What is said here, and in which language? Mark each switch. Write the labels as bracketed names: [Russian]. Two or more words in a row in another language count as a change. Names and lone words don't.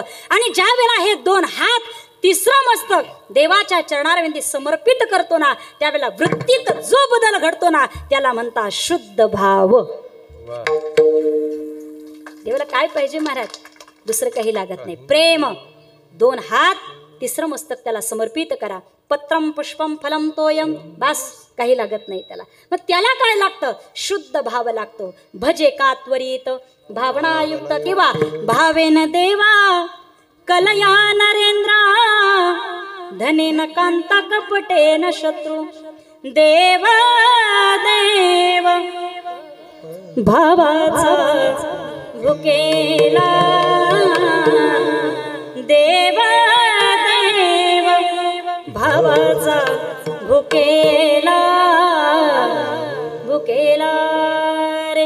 [Marathi] आणि ज्या वेळेला हे 2 हात 3रं मस्तक देवाच्या चरणारविंदी समर्पित करतो ना, त्यावेळेला वृत्तीत जो बदल घडतो ना, त्याला म्हणतात शुद्ध भाव. देवाला काय पाहिजे महाराज? दुसरं काही लागत नाही. प्रेम. 2 हात 3रं मस्तक त्याला समर्पित करा. [Sanskrit] पत्रम पुष्पम फलम तोयम, [Marathi] बस काही लागत नाही त्याला. मग त्याला काय लागतं? शुद्ध भाव लागतो. भजे का त्वरित भावनायुक्त किंवा [Sanskrit] भावेन देवा कलया नरेंद्रा धनेन कांता कपटेन शत्रु [Marathi] देव देव भावाचा भुकेला देव देव भावाचा भुकेला भुकेला रे.